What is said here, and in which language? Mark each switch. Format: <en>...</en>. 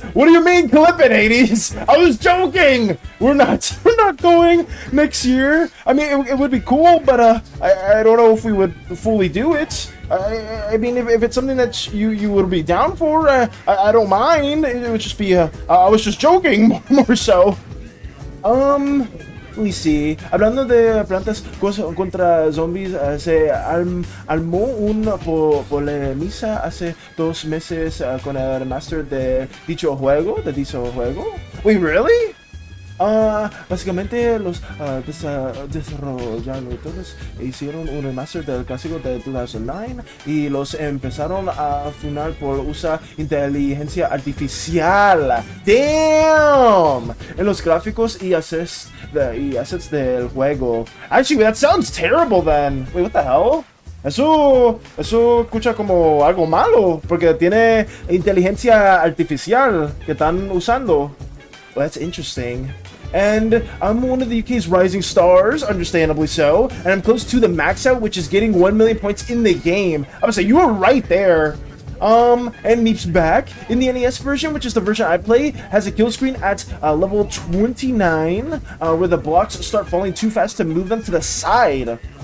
<en>What do you mean clip it, Hades? I was joking. We're not going next year. I mean, it would be cool, but I don't know if we would fully do it. I mean, if it's something that you would be down for, I don't mind. It would just be I was just joking more so. Let me see.</en> <es>Hablando de plantas contra zombies, se armó una polémica hace 2 meses con el remaster de dicho juego.</es> <en>Wait, really?</en> <es>Básicamente los desarrolladores hicieron un remaster del clásico de 2009 y los empezaron a funar por usar inteligencia artificial.</es> <en>Damn!</en> <es>En los gráficos y assets del juego.</es> <en>Actually, that sounds terrible then. Wait, what the hell?</en> <es>Eso escucha como algo malo, porque tiene inteligencia artificial que están usando.</es> <en>Well, that's interesting. And I'm one of the UK's rising stars, understandably so, and I'm close to the max out, which is getting 1 million points in the game. I would say you were right there. And Meep's back in the NES version, which is the version I play, has a kill screen at level 29, where the blocks start falling too fast to move them to the side.</en>